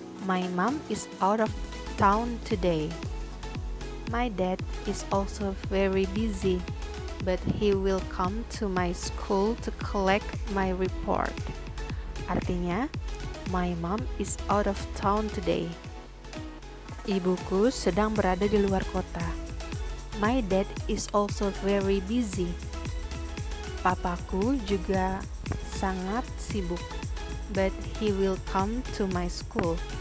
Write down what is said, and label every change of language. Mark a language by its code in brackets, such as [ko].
[en] My mom is out of town today. My dad is also very busy, but he will come to my school to collect my report. [id] Artinya, [en] my mom is out of town today. [id] Ibuku sedang berada di luar kota. [en] My dad is also very busy. [id] Papaku juga sangat sibuk. [en] But he will come to my school.